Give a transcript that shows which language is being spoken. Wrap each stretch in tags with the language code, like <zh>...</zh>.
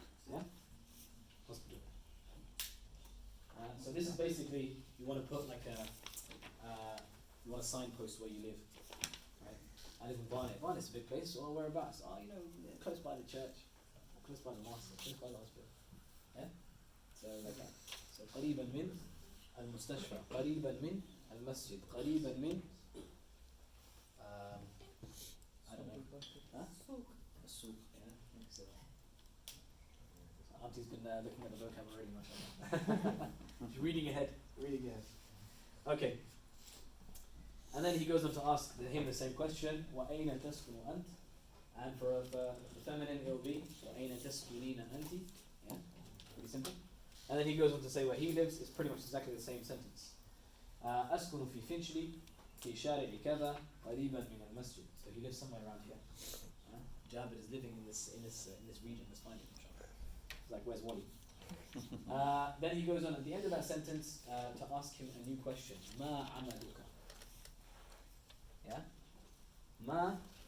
<en>Yeah? Hospital. So this is basically, you want to put like you want to signpost where you live. Right? I live in Barnet. Barnet's a big place. Oh, whereabouts? Oh, you know, close by the church. Close by the mosque. Close by the hospital. Yeah? So like that.</en> <ar>So قريبا من المستشفى. قريبا من المسجد. قريبا من</ar> <en>I don't know. Huh? Souk. Yeah. So, Auntie's been looking at the vocabulary, mashallah. She's reading ahead. Okay. And then he goes on to ask him the same question.</en> <ar>وَأَيْنَ تَسْكُنُ أَنْتِ?</ar> <en>And for the feminine it will be</en> <ar>وَأَيْنَ تَسْكُنِينَ أَنْتِ?</ar> <en>Yeah. Pretty simple. And then he goes on to say where he lives. It's pretty much exactly the same sentence.</en> <ar>أسكن في فنشلي في شارع كذا قريبا من المسجد.</ar> <en>So he lives somewhere around here. Jabir is living in this region. Let's find him. It's like, where's Wally? Then he goes on at the end of that sentence to ask him a new question.</en> <ar>ما عملك? Yeah. ما.</ar>